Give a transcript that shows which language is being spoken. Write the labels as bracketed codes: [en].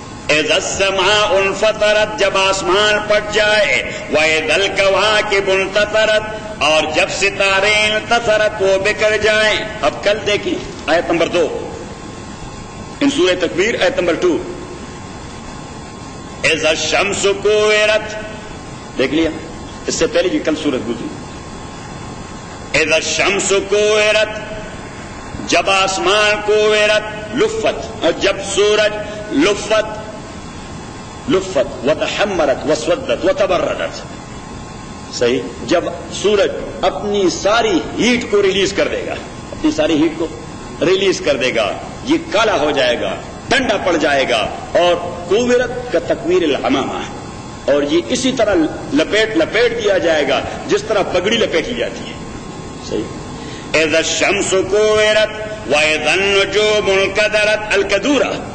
[ar] اذا السماء انفطرت [ur] جب آسمان پٹ جائے, [ar] واذا الكواكب انتثرت [ur] اور جب ستارے انتثرت وہ بکھر جائیں. اب کل دیکھیں آیت نمبر دو ان سورہ تکبیر آیت نمبر ٹو, [ar] اذا الشمس كورت, [ur] دیکھ لیا اس سے پہلے بھی کل سورت گزری, [ar] اذا الشمس كورت [ur] جب آسمان [ar] كورت, لفت, [ur] جب سورج لفت, [ar] لفت وتحمرت وسودت وتبردت, [ur] صحیح, جب سورج اپنی ساری ہیٹ کو ریلیز کر دے گا, اپنی ساری ہیٹ کو ریلیز کر دے گا, یہ کالا ہو جائے گا, ٹھنڈا پڑ جائے گا. اور کوورت کا تکویر الحمامہ, اور یہ اسی طرح لپیٹ لپیٹ دیا جائے گا جس طرح پگڑی لپیٹ لی جاتی ہے, صحیح. [ar] اذا الشمس كورت واذا النجوم انكدرت الكدورة,